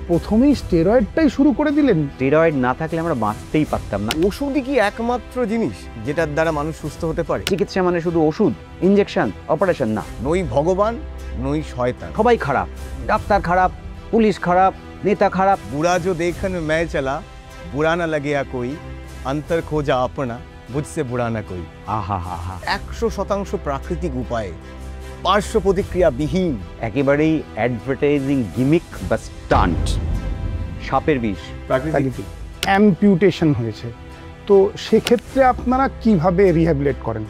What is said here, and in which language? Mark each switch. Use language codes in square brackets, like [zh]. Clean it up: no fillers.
[bn] প্রথমেই স্টেরয়েডটাই শুরু করে দিলেন। স্টেরয়েড না থাকলে আমরা বাঁচতেই পারতাম না। ওষুধই কি একমাত্র জিনিস যেটার দ্বারা মানুষ সুস্থ হতে পারে? চিকিৎসা মানে শুধু ওষুধ, ইনজেকশন, অপারেশন না। নই ভগবান নই শয়তান। সবাই খারাপ, ডাক্তার খারাপ, পুলিশ খারাপ, নেতা খারাপ। [hi] बुरा जो देखन मैं चला बुरा ना लगे कोई अंतर खोजा अपना मुझसे बुरा ना कोई। [bn] আহা হা হা, 100% প্রাকৃতিক উপায়ে, পার্শ্ব প্রতিক্রিয়া বিহীন। একেবারেই অ্যাডভার্টাইজিং গিমিক বা স্টান্ট। সাপের বিষ। প্রাকৃতিক। অ্যাম্পিউটেশন হয়েছে, তো সেক্ষেত্রে আপনারা কিভাবে রিহ্যাবিলিট করেন?